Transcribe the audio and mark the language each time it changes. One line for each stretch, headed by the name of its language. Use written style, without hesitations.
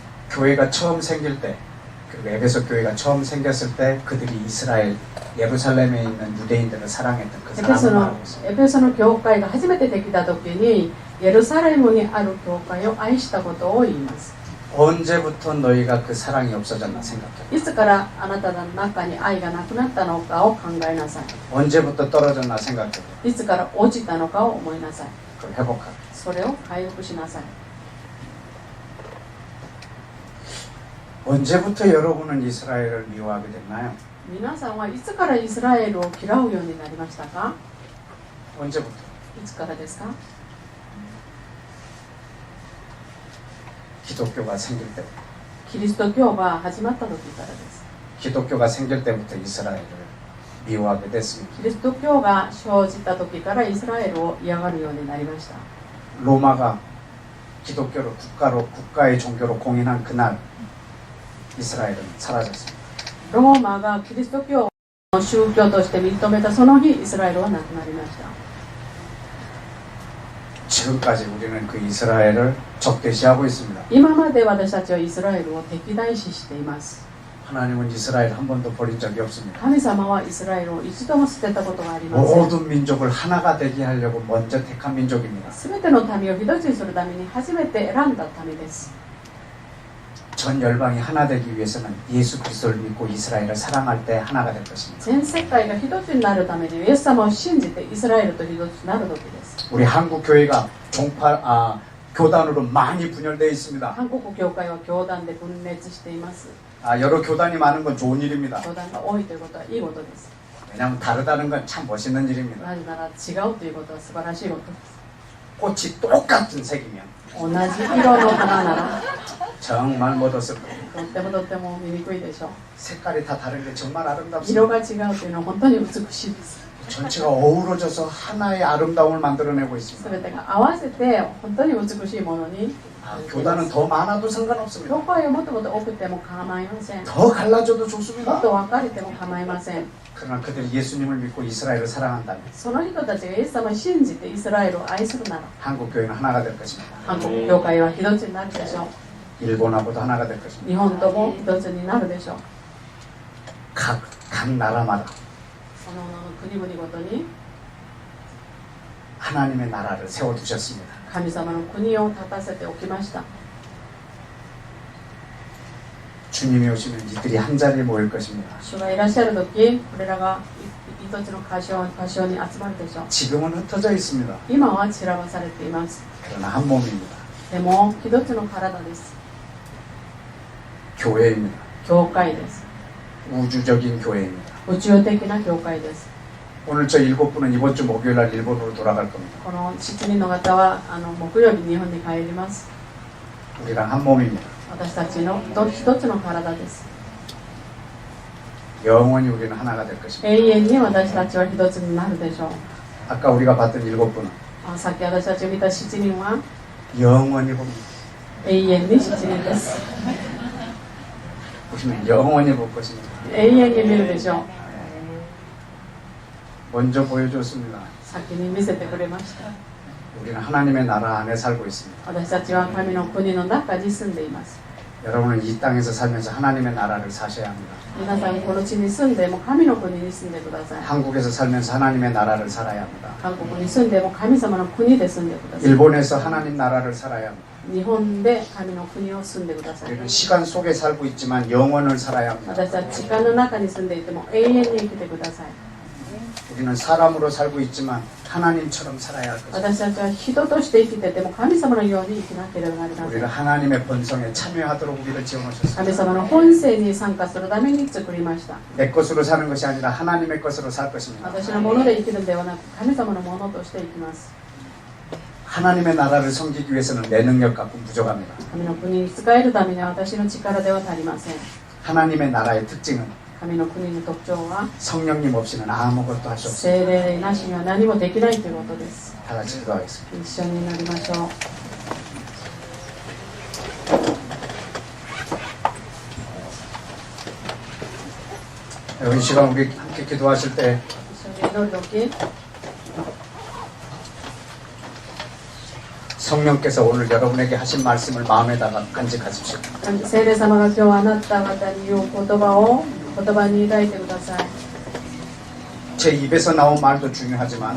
Korean: 교회가 처음 생길 때, 그리고 에베소 교회가 처음 생겼을 때 그들이 이스라엘 예루살렘에 있는 유대인들을 사랑했던 그 사랑을 말하고 있습니다.
Japanese: エペソの教会が初めてできた時にエルサレムにある教会を愛したことを言います。
Korean: 언제부터 너희가 그 사랑이 없어졌나 생각해.
Japanese: いつからあなたの中に愛がなくなったのかを考えなさい。
Korean: 언제부터 떨어졌나 생각해.
Japanese: いつから落ちたのかを思いなさい。
Korean: 그걸 회복하라.
Japanese: それを回復しなさい。
Korean: 언제부터 여러분은 이스라엘을 미워하게 됐나요?
Japanese: 皆さんはいつからイスラエルを嫌うようになりましたか。
Korean: 언제부터?
Japanese: いつからですか。
Korean: 기독교가 생길 때.
Japanese: キリスト教が始まった時からです。
Korean: 기독교가 생길 때부터 이스라엘을 미워하게 됐습니다.
Japanese: キリスト教が生じた時からイスラエルを嫌がるようになりました。
Korean: 로마가 기독교를 국가의 종교로 공인한 그날 이스라엘은 사라졌습니다.
Japanese: ローマがキリスト教を宗教として認めたその日、イスラエルはなくなりました。
Korean: 지금까지 우리는 그 이스라엘을 적대시하고 있습니다.
Japanese: 今まで私たちはイスラエルを敵対視しています。
Korean: 하나님은 이스라엘 한 번도 버린 적이 없습니다.
Japanese: 神様はイスラエルを一度も捨てたことがありません。
Korean: 모든 민족을 하나가 되게 하려고 먼저 택한 민족입니다.
Japanese: すべての民を一つにするために初めて選んだ民です。
Korean: 전 열방이 하나 되기 위해서는 예수 그리스도를 믿고 이스라엘을 사랑할 때 하나가 될 것입니다.
Japanese: 全世界が一つになるためにイエス様を信じてイスラエルと一つになる時です。
Korean: 우리 한국 교회가 교단으로 많이 분열되어 있습니다.
Japanese: 韓国教会は教団で分裂しています。
Korean: 여러 교단이 많은 건 좋은 일입니다.
Japanese: 教団が多いということはいいことです。
Korean: 왜냐하면 다르다는 건 참 멋있는 일입니다.
Japanese: なぜなら違うということは素晴らしいことです。
Korean: 꽃이 똑같은 색이면
Japanese: 同じ色の花なら
Korean: 정말 멋없을 겁니다.
Japanese: とっても見にくいでしょう。
Korean: 색깔이 다 다른 게 정말
Japanese: 色
Korean: 아름답습니다.
Japanese: が違うというのは本当に美しいです。
Korean: 전체가 어우러져서 하나의 아름다움을 만들어내고
Japanese: す
Korean: 있습니다.
Japanese: べてが合わせて本当に美しいものに
Korean: 교단은 더 많아도 상관없습니다.
Japanese: 教会をもっともっと多くても構いません。
Korean: 더 갈라져도
Japanese: もっ
Korean: 좋습니다.
Japanese: と分かれても構いません。
Korean: 그러나 그들이 예수님을 믿고 이스라엘을 사랑한다면
Japanese: その人たちがイエス様を信じてイスラエルを愛するなら
Korean: 한국 교회는 하나가 될 것입니다.
Japanese: 韓国教会は一つになるでしょう。
Korean: 일본하고도 하나가 될 것입니다.
Japanese: 日本とも一つになるでしょう。
Korean: 각 나라마다
Japanese: その国々ごとに
Korean: 하나님의 나라를 세워두셨습니다.
Japanese: 神様の国を立たせておきました。
Korean: 주님이 오시면 이들이 한 자리에 모일 것입니다.
Japanese: 主がいらっしゃるとき、これらが一つの場所に集まるでしょう。
Korean: 지금은 흩어져 있습니다.
Japanese: 今は散らばされています。
Korean: 그러나 한 몸입니다.
Japanese: でも一つの体です。
Korean: 교회입니다.
Japanese: 教会です。
Korean: 우주적인 교회입니다.
Japanese: 宇宙的な教会です。
Korean: 오늘 저 7분은 이번 주 목요일 날 일본으로 돌아갈 겁니다.
Japanese: この7人の方は木曜日日本に帰ります。
Korean: 우리랑 한 몸입니다.
Japanese: 私たちの一つの体です。
Korean: 영원히 우리는 하나가 될 것입니다.
Japanese: 永遠に私たちは一つになるでしょう。
Korean: 아까 우리가 봤던 7분은
Japanese: さっき私たちを見た7人は
Korean: 영원히 봅니다.
Japanese: 永遠に7人です。
Korean: 우리는 영원히 볼 것입니다.
Japanese: 永遠に見るでしょう。
Korean: 먼저 보여줬습니다.
Japanese: 先に見せてくれました。
Korean: 우리는 하나님의 나라 안에 살고 있습니다.
Japanese: 私たちは神の国の中に住んでいます。
Korean: 여러분은 이 땅에서 살면서 하나님의 나라를 사셔야 합니다.
Japanese: 皆さんこの地に住んでも神の国に住んでください。
Korean: 한국에서 살면서 하나님의 나라를 살아야 합니다.
Japanese: 韓国に住んでも神様の国で住んでください。
Korean: 일본에서 하나님 나라를 살아야 합니다.
Japanese: 日本で神の国を住んでください。
Korean: 우리는 시간 속에 살고 있지만 영원을 살아야 합니다.
Japanese: 私たち時間の中に住んでいても永遠に生きてください。
Korean: 우리는 사람으로 살고 있지만 하나님처럼 살아야 할 것입니다.
Japanese: 私たちは人として生きてても神様のように生きなければなりませ
Korean: 우리를
Japanese: ん。
Korean: 하나님의 본성에 참여하도록 우리를 지어놓으셨습니다.
Japanese: 神様の本性に参加するために作りました。
Korean: 내 것으로 사는 것이 아니라 하나님의 것으로 살 것입니다.
Japanese: 私のもので生きるのではなく神様のものとして生きます。
Korean: 하나님의 나라를 섬기기 위해서는 내 능력 갖고는 부족합니다.
Japanese: 神の国に使えるためには私の力では足りません。
Korean: 하나님의 나라의 특징은
Japanese: 神の国の特徴は
Korean: 성령님 없이는 아무것도 할 수 없습니다.
Japanese: 聖霊なしには何もできないということです。
Korean: 다 같이 기도하겠습니다.
Japanese: 一緒になりましょう。
Korean: 여러분 이 시간 우리 함께 기도하실 때
Japanese: 一緒に祈るとき
Korean: 성령께서 오늘 여러분에게 하신 말씀을 마음에다가 간직하십시오.
Japanese: 聖霊様が今日あなた方に言う言葉に抱いてください。
Korean: 제 입에서 나온 말도 중요하지만